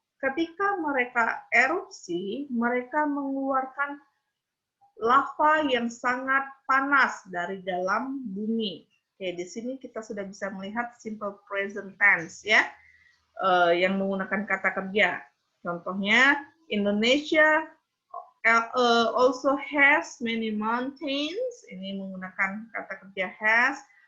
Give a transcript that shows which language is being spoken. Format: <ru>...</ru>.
<id>Ketika mereka erupsi, mereka mengeluarkan lava yang sangat panas dari dalam bumi. Oke, di sini kita sudah bisa melihat simple present tense ya, yang menggunakan kata kerja.</id> <en>Contohnya, Indonesia also has many mountains.</en> <id>Ini menggunakan kata kerja has.</id>